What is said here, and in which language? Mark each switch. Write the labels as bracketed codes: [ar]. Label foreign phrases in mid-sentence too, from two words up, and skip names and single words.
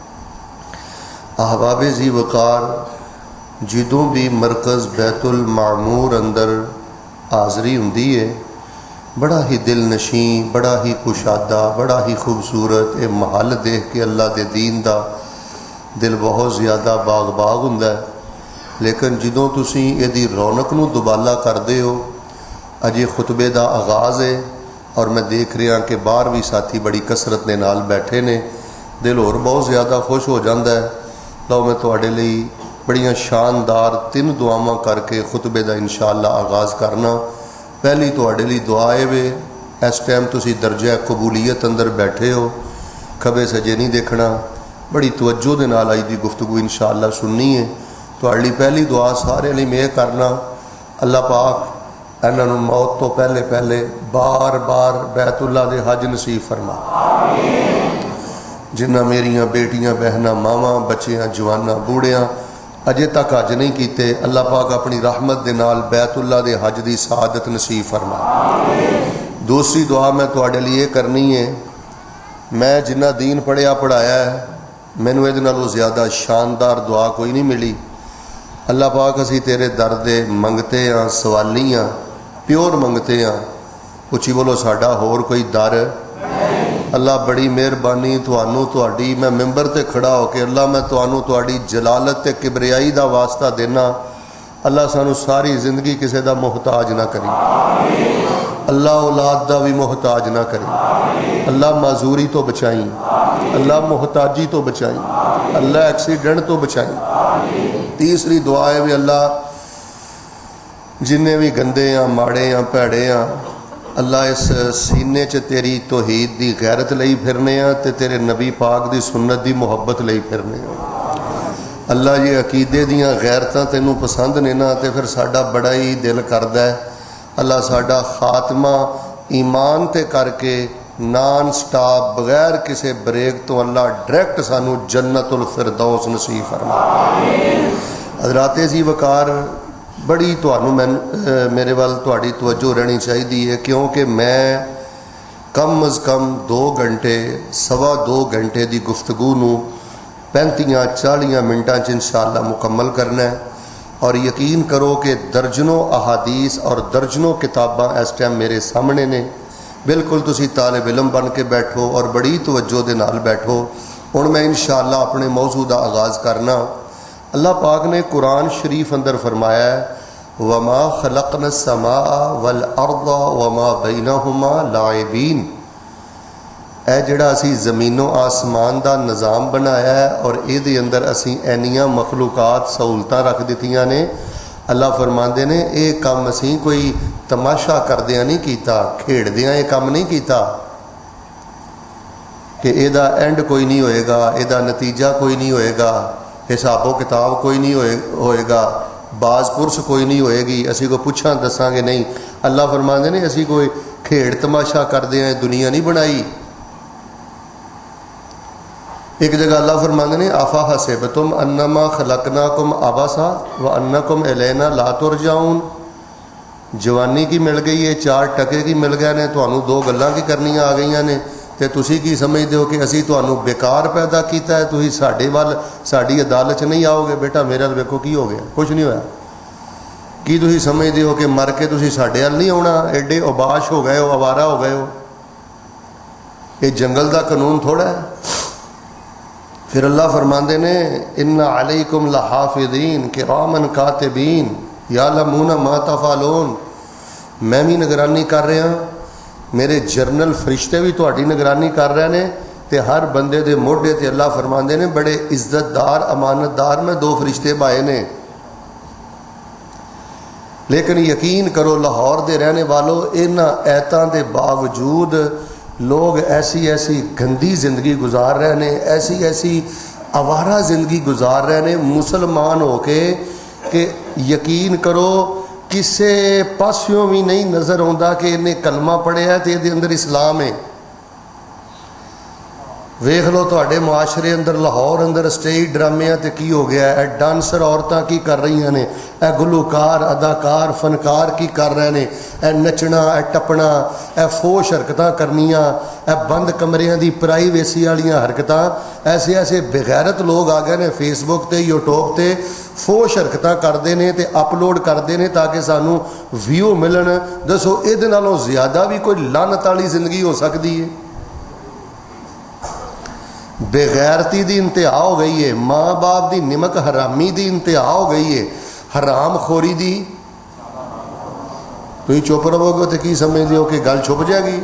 [pa] احباب ذی وقار، جدوں بھی مرکز بیت المعمور اندر حاضری ہوندی ہے، بڑا ہی دل نشیں، بڑا ہی کشادہ، بڑا ہی خوبصورت یہ محل دیکھ کے اللہ دے دین دا دل بہت زیادہ باغ باغ ہوندا ہے۔ لیکن جدوں تسی یہ رونق نو دوبالا کردے ہو، اجے خطبے دا آغاز ہے اور میں دیکھ رہا کہ باہر بھی ساتھی بڑی کثرت نے نال بیٹھے نے، دل اور بہت زیادہ خوش ہو جاندا ہے۔ لو میں تواڈے لئی بڑیاں شاندار 3 دعاواں کر کے خطبے دا انشاءاللہ آغاز کرنا۔ پہلی تواڈے لئی دعا ہے وے، اس ٹائم تسی درجہ قبولیت اندر بیٹھے ہو، کھبے سجے نہیں دیکھنا، بڑی توجہ دے نال آئی دی گفتگو انشاءاللہ سننی ہے۔ تواڈے لئی پہلی دعا سارے لئی میں کرنا، اللہ پاک انہاں نوں موت تو پہلے پہلے بار بار بیت اللہ دے حج نصیب فرما۔ جنہاں میریاں بیٹیاں، بہناں، ماواں، بچیاں، جواناں، بوڑھیاں اجے تک حج نہیں کیتے، اللہ پاک اپنی رحمت دے نال بیت اللہ دے حج دی سعادت نصیب فرما۔ دوسری دعا میں تواڈے لئی یہ کرنی ہے، میں جنہ دین پڑھیا پڑھایا ہے، مینوں یہ نالوں زیادہ شاندار دعا کوئی نہیں ملی۔ اللہ پاک اسی تیرے در دے منگتے ہاں، سوالی ہاں، پیور منگتے ہاں۔ اچھی بولو، ساڈا ہور کوئی در؟ اللہ بڑی مہربانی تھانوں تہاڈی، میں ممبر تے کھڑا ہو کے اللہ میں تھانوں تہاڈی جلالت تے کبریائی دا واسطہ دینا، اللہ سانو ساری زندگی کسے دا محتاج نہ کری، اللہ اولاد دا بھی محتاج نہ کری، اللہ معذوری تو بچائیں، اللہ محتاجی تو بچائیں، اللہ ایکسیڈنٹ تو بچائیں۔ تیسری دعا ہے بھی اللہ جننے بھی گندے ہیں، ماڑے ہیں، پیڑے ہیں، اللہ اس سینے چ تیری توحید دی غیرت لئی پھرنے ہیں تے تیرے نبی پاک دی سنت دی محبت لئی پھرنے ہیں۔ اللہ یہ عقیدے دیاں غیرتاں تینوں پسند نے نا تے پھر ساڈا بڑا ہی دل کردا ہے اللہ ساڈا خاتمہ ایمان تے کر کے نان سٹاپ بغیر کسے بریک تو اللہ ڈائریکٹ سانو جنت الفردوس نصیب فرما۔ حضرات ذی وقار، بڑی تھانوں میرے وال تہاڈی توجہ رہنی چاہیے، کیونکہ میں کم از کم 2 گھنٹے 2.25 گھنٹے دی گفتگو نو 35-40 منٹاں چ انشاءاللہ مکمل کرنا ہے، اور یقین کرو کہ درجنوں احادیث اور درجنوں کتاباں اس ٹائم میرے سامنے نے، بالکل تسی طالب علم بن کے بیٹھو اور بڑی توجہ دے نال بیٹھو۔ ہن میں انشاءاللہ اپنے موضوع دا آغاز کرنا۔ اللہ پاک نے قرآن شریف اندر فرمایا ہے [ar] وَمَا خَلَقْنَا السَّمَاءَ وَالْأَرْضَ وَمَا بَيْنَهُمَا لَاعِبِينَ، [pa] اے جڑا اسی زمین و آسمان دا نظام بنایا ہے اور اے دے اندر اسی اینیاں مخلوقات سہولتاں رکھ دتیاں نے، اللہ فرماندے نے اے کام اسی کوئی تماشا کردیاں نہیں کیتا، کھیڑدیاں اے کام نہیں کیتا کہ اے دا اینڈ کوئی نہیں ہوئے گا، اے دا نتیجہ کوئی نہیں ہوئے گا، حساب و کتاب کوئی نہیں ہوئے گا، باز پرس کوئی نہیں ہوئے گی، اسی کو پوچھاں دساں گے نہیں۔ اللہ فرماندے نے اسی کوئی کھیڑ تماشا کردے ہیں دنیا نہیں بنائی۔ ایک جگہ اللہ فرماندے نے [ar] آفا حسبتم انما خلقناکم عبثا وانکم الینا لا ترجعون، [pa] جوانی کی مل گئی ہے، 4 ٹکے کی مل گئے نے، تانوں 2 گلاں کی کرنیاں آ گئیاں نے تے تسی کی سمجھدے ہو کہ اسی تانوں بیکار پیدا کیتا ہے، تسی ساڈے وال ساڈی عدالت نہیں آؤ گے؟ بیٹا میرے ویکھو کی ہو گیا، کچھ نہیں ہویا۔ کی تسی سمجھتے ہو کہ مر کے تسی ساڈے ال نہیں آنا؟ ایڈے اوباش ہو گئے ہو، آوارہ ہو گئے ہو؟ یہ جنگل دا قانون تھوڑا ہے۔ پھر اللہ فرماندے نے [ar] ان علیکم لحافظین کرامن کاتبین یعلمون ما تفعلون، [pa] میں بھی نگرانی کر رہا ہوں، میرے جرنل فرشتے بھی تہاڈی نگرانی کر رہے ہیں، تے ہر بندے دے موڈے تے اللہ فرماندے نے بڑے عزت دار امانت دار میں 2 فرشتے پائے نے۔ لیکن یقین کرو لاہور دے رہنے والوں، انہاں ایتاں دے باوجود لوگ ایسی ایسی گندی زندگی گزار رہے ہیں، ایسی ایسی آوارہ زندگی گزار رہے ہیں مسلمان ہو کے کہ یقین کرو کسے پاسیوں بھی نہیں نظر آتا کہ انہیں کلمہ پڑھیا ہے تے دے اندر اسلام ہے۔ ویکھ لو تواڈے معاشرے اندر لاہور اندر اسٹیج ڈرامے تے کی ہو گیا ہے، ڈانسر عورتاں کی کر رہی ہیں، اے گلوکار اداکار فنکار کی کر رہے ہیں، اے نچنا اے ٹپنا اے فوش حرکتاں کرنیاں، اے بند کمریاں دی پرائیویسی والیاں حرکتاں، ایسے ایسے بغیرت لوگ آ گئے نے فیس بک تے یوٹیوب تے فوش حرکتاں کردے نے تے اپلوڈ کردے نے تاکہ سانو ویو ملن۔ دسو اے نالوں زیادہ بھی کوئی لعنت والی زندگی ہو سکتی ہے؟ بے غیرتی دی انتہا ہو گئی ہے، ماں باپ دی نمک حرامی دی انتہا ہو گئی ہے، حرام خوری دی۔ تو یہ چپ رہو گے تو کی سمجھتے ہو کہ گل چھپ جائے گی؟